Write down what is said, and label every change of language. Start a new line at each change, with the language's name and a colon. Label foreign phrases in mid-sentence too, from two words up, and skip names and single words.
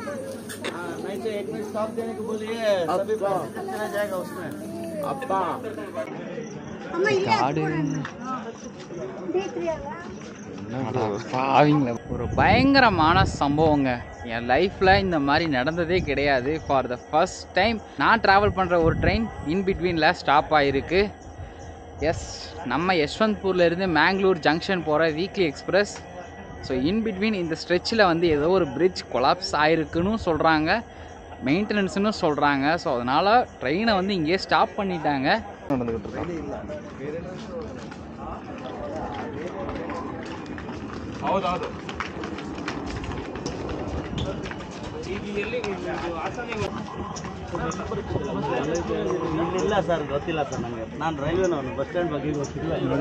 Hindi: नहीं तो 1 मिनट स्टॉप देने को बोलिए, सभी पैसेंजर चला जाएगा उसमें। अब्बा
Tamil: ஒரு பயங்கரமான சம்பவங்க. என் லைஃப்பில் இந்த மாதிரி நடந்ததே கிடையாது.
English: for the first time
Tamil: நான் ட்ராவல் பண்ணுற ஒரு ட்ரெயின்
English: in betweenil
Tamil: ஸ்டாப் ஆகிருக்கு. எஸ், நம்ம யஷ்வந்த்பூர்லேருந்து மேங்களூர் ஜங்ஷன் போகிற
English: weekly express. so in between
Tamil: இந்த ஸ்ட்ரெச்சில் வந்து ஏதோ ஒரு
English: bridge collapse
Tamil: ஆகிருக்குன்னு சொல்கிறாங்க, மெயின்டெனன்ஸ்னு சொல்கிறாங்க. ஸோ அதனால் ட்ரெயினை வந்து இங்கேயே ஸ்டாப் பண்ணிட்டாங்க. நடந்துக்கிட்டு இருக்கோம்.
Kannada: ಹೌದೌದು ಇಲ್ಲ ಸರ್, ಗೊತ್ತಿಲ್ಲ ಸರ್ ನನಗೆ. ನಾನು ರೈಲ್ವೆನವನು,
English: bus stand
Kannada: ಬಗ್ಗೆ ಗೊತ್ತಿಲ್ಲ.